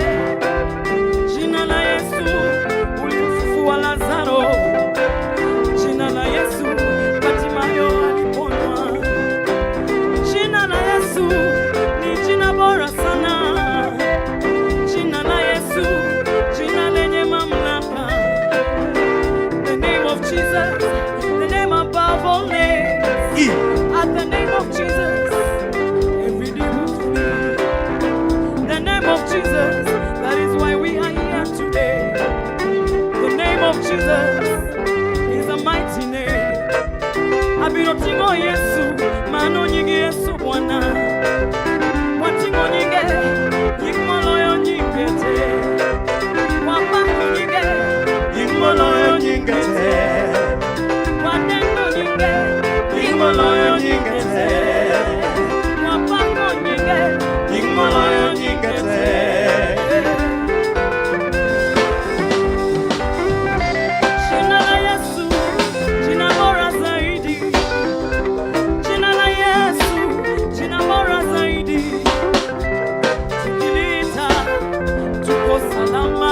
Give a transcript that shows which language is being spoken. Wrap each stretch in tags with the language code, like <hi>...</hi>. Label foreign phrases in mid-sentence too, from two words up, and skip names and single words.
<sw>Jina la Yesu, ulimfufua Lazaro. Jina la Yesu, Bartimayo aliponywa. Jina la Yesu ni jina bora sana. Jina la Yesu, jina lenye mamlaka.</sw> <en>The name of Jesus, the name above all names. At the name of Jesus, every day was free. The name of Jesus, that is why we are here today. The name of Jesus is a mighty name.</en> <luo>Abirotingo Yesu, mano nyingi Yesu Bwana. Watingo nyinge, yikmoloyo nyingete. Wapango nyinge, yikmoloyo nyingete. Wadengo nyinge, yikmoloyo nyingete. Wapango nyinge, yikmoloyo nyingete.</luo> <sw>Jina la Yesu, jina bora zaidi. Jina la Yesu, jina bora zaidi. Tukiliita tuko salama.</sw>